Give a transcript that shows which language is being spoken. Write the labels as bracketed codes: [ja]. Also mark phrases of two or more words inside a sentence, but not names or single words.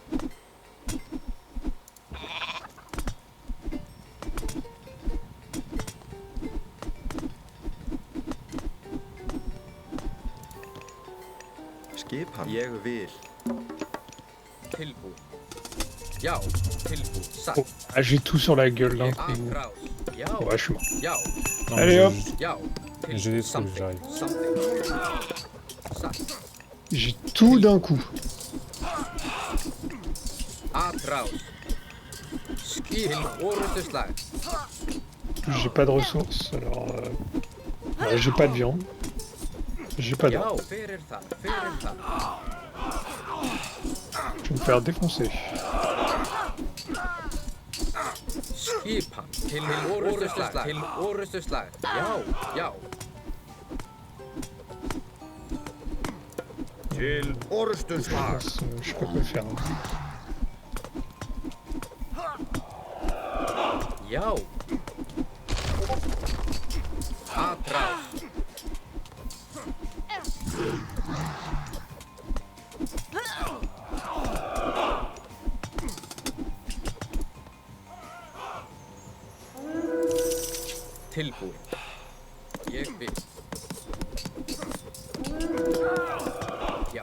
[is] Skipan. Ég vil. Tilbúin. Já. Tilbúin. Satt. [fr] Oh, ah, j'ai tout sur la gueule là. [is] Atrás. Já. [fr] Ouais, je suis mort. [is] Já. [fr] Non, Allez, mais hop. [is] Já. [fr] J'ai des trucs, j'arrive. [is] Something. Satt. [fr] J'ai tout d'un coup. [is] Atrás. Skip. Til orustuslag. [fr] J'ai pas de ressources, alors... j'ai pas de viande. J'ai pas [is] Já, [fr] d'or. [is] fyrir þar, fyrir þar. [fr] Je vais me faire défoncer. [is] Skipan. Til orustuslag. Til orustuslag. Já, já. Til orustuslag. [fr] Je peux pas le faire. [is] Já. Atrás. Tilbúin. Ég vil. Já.